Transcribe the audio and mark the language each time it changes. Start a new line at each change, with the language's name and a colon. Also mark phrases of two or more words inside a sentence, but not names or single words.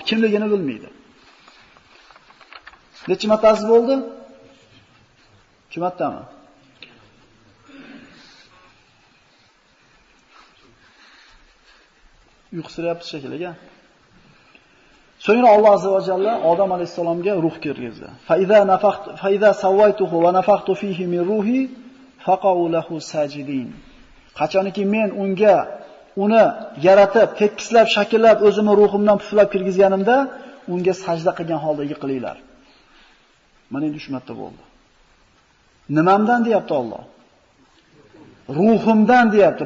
Uzbek: Kimligini bilmaydi. Necha martasi bo'ldi? 2 martami? Uyqusirayapti shekilliga. So'ngra Alloh
Arabic: عز وجل
Uzbek: Odam alayhisalomga ruh kirgizdi.
Arabic: فإذا سويته ونفخت فيه من روحي فقعوا له ساجدين.
Uzbek: Qachonki men unga uni yaratib, tekislab, shakllab, o'zimni ruhimdan puflab kirgizganimda, unga sajda qilgan holda yiqilinglar. Mana endi tushmatda bo'ldi. Nimamdan deyapti Alloh? Ruhimdan deyapti.